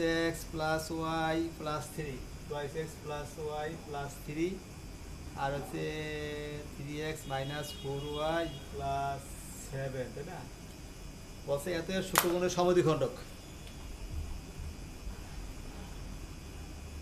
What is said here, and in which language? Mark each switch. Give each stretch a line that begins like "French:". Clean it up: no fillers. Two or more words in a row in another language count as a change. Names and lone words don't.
English: x plus y plus 3, twice x plus y plus 3,
Bangla: আর হচ্ছে
English: 3x minus 4y plus 7,
Bangla: তাই না। বলছে এত সূক্ষ্মকোণের সমদ্বিখণ্ডক,